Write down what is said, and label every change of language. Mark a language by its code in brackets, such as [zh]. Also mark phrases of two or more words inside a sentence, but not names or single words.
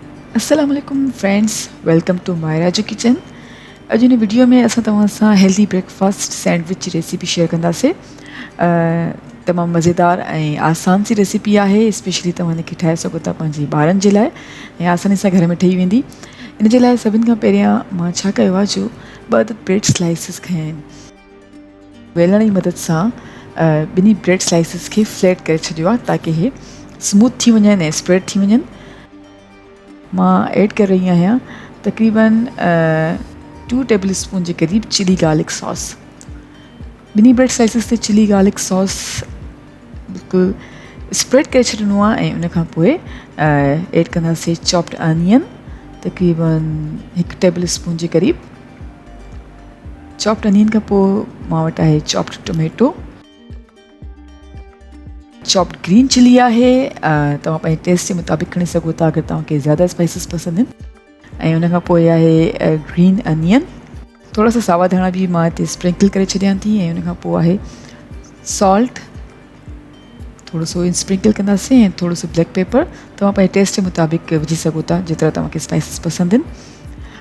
[en] अस्सलामुअलैकुम friends, welcome to मायराजू किचन। [sd] अॼु हिन वीडियो में असां तव्हां सां [en] healthy breakfast sandwich [sd] जी रेसिपी शेयर कंदासीं। तमामु मज़ेदार ऐं आसान सी रेसिपी आहे। स्पेशली तव्हां हिनखे ठाहे सघो था पंहिंजे ॿारनि जे लाइ ऐं आसानी सां घर में ठही वेंदी। इन जे लाइ सभिनि खां पहिरियां मां छा कयो आहे, जो 2 अदद [en] bread slices [sd] खयां आहिनि। वेलण जी मदद सां ॿिन्ही [en] bread slices [sd] खे फ्लैट करे छॾियो आहे ताकी इहे स्मूथ थी वञनि ऐं स्प्रेड थी वञनि। मां ऐड करे रही आहियां तक़रीबन 2 [en] table spoon [sd] जे क़रीब [en] chili garlic sauce. [sd] ॿिन्ही [en] bread slices [sd] ते [en] chili garlic sauce [sd] बिल्कुलु स्प्रेड करे छॾिणो आहे ऐं उन खां पोइ ऐड कंदासीं [en] chopped onion, [sd] तक़रीबन 1 [en] table spoon [sd] जे क़रीब। [en] chopped onion [sd] खां पोइ मां वटि आहे [en] chopped tomato, chopped green chili [sd] आहे। तव्हां पंहिंजे टेस्ट जे मुताबिक़ खणी सघो था अगरि तव्हांखे ज़्यादा स्पाइसिस पसंदि आहिनि। ऐं उन खां पोइ आहे [en] green onion, [sd] थोरा सा सावा धाणा बि मां हिते स्प्रिंकल करे छॾियां थी। ऐं उन खां पोइ आहे सॉल्ट, थोरो सो स्प्रिंकल कंदासीं, ऐं थोरो सो [en] black pepper [sd] तव्हां पंहिंजे टेस्ट जे मुताबिक़ विझी सघो था जेतिरा तव्हांखे स्पाइसिस पसंदि आहिनि।